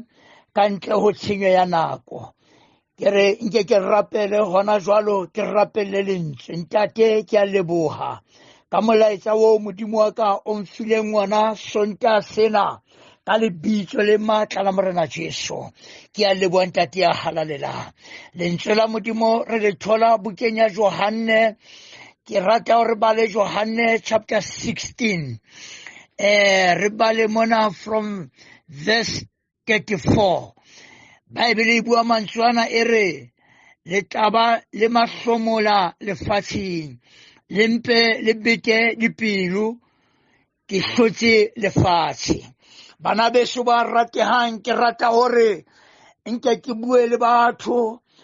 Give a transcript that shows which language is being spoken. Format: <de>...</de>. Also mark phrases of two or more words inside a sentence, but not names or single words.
<st>ka ntle ho tshenyo ya nako ke re nke ke rapele hona jwalo ke rapelle lentswe ntate ke a leboha ka molaetsa wo modimo wa ka o mfileng ngwana Sontaga sena ka lebitso le matla la morena Jesu ke a leboha ntate ya halalela lentswe la modimo re le thola bukeng ya Johane ke rata hore bale Johane chapter 16 re bale mona</st> <en>from verse</en> <st>34 Bible e bua mantswe ana e re le taba le mahlomola lefatsheng lempe le beke dipelo ke hlotse lefatshe bana beso ba ratehang ke rata hore nke ke bue le batho</st>